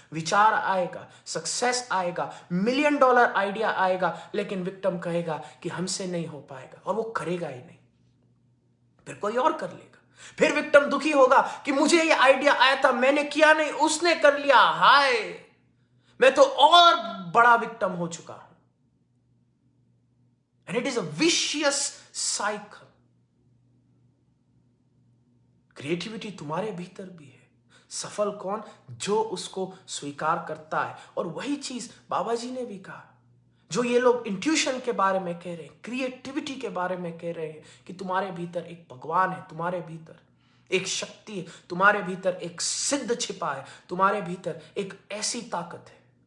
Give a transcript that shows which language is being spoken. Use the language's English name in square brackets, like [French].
[Hindi] विचार आएगा, सक्सेस आएगा, $1,000,000 आइडिया आएगा, लेकिन विक्टिम कहेगा कि हमसे नहीं हो पाएगा, और वो करेगा ही नहीं, फिर कोई और कर लेगा। फिर विक्टिम दुखी होगा कि मुझे ये आइडिया आया था, मैंने किया नहीं, उसने कर लिया, हाय मैं तो और बड़ा विक्टिम हो चुका हूं। [English] And it is a vicious cycle. [Hindi] Creativity तुम्हारे भीतर भी है। सफल कौन? जो उसको स्वीकार करता है। और वही चीज बाबा जी ने भी कहा, जो ये लोग इंट्यूशन के बारे में कह रहे हैं, क्रिएटिविटी के बारे में कह रहे हैं कि तुम्हारे भीतर एक भगवान है, तुम्हारे भीतर एक शक्ति है, तुम्हारे भीतर एक सिद्ध छिपा है, तुम्हारे भीतर एक ऐसी ताकत है